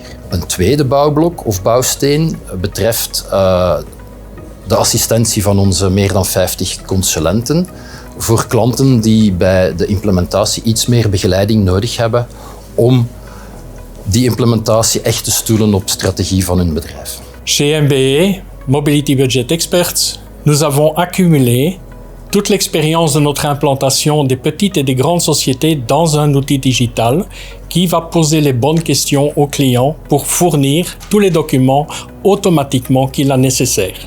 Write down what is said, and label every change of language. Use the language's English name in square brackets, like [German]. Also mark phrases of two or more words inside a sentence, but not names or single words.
[Dutch] Een tweede bouwblok of bouwsteen betreft de assistentie van onze meer dan 50 consulenten voor klanten die bij de implementatie iets meer begeleiding nodig hebben om die implementatie echt te stoelen op de strategie van hun bedrijf. [French] Chez MBA, Mobility Budget Experts, nous avons accumulé toute l'expérience de notre implantation des petites et des grandes sociétés dans un outil digital qui va poser les bonnes questions aux clients pour fournir tous les documents automatiquement qu'il a nécessaires.